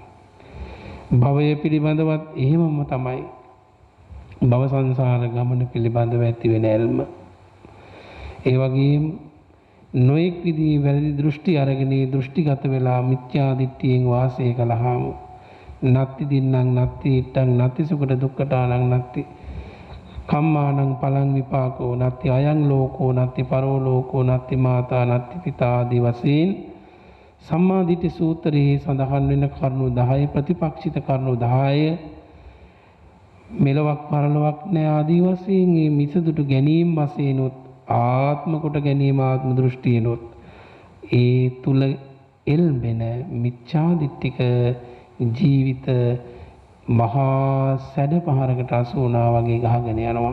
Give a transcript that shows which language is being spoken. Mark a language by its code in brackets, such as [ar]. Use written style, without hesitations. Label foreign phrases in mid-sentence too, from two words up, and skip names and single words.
[si] භවය පිළිබඳවත් එහෙමම තමයි. භව සංසාර ගමන පිළිබඳව ඇති වෙන ඇල්ම. ඒ වගේම නොඑක් විදිහේ වැරදි දෘෂ්ටි අරගෙන දෘෂ්ටිගත වෙලා මිත්‍යා දිට්ඨියෙන් වාසය කළාම [pi] නත්ති දින්නම් නත්ති ඉත්තං නත්ති සුඛට දුක්ඛටානං නත්ති කම්මානං පලං විපාකෝ නත්ති අයං ලෝකෝ නත්ති පරෝ ලෝකෝ නත්ති මාතා නත්ති පිතා [si] ආදී වශයෙන් සම්මා දිට්ඨි සූත්‍රයේ සඳහන් වෙන කරුණු 10 ප්‍රතිපක්ෂිත කරුණු 10 මෙලොවක් පරලොවක් නැ ආදී වශයෙන් මේ මිසදුටු ගැනීම වශයෙන් ආත්ම කොට ගැනීම ආත්ම දෘෂ්ටියනොත් ඒ තුල එල්බෙන මිච්ඡා දිට්ඨික ජීවිත මහා සැඩ පහරකට අසු වුණා වගේ ගහගෙන යනවා.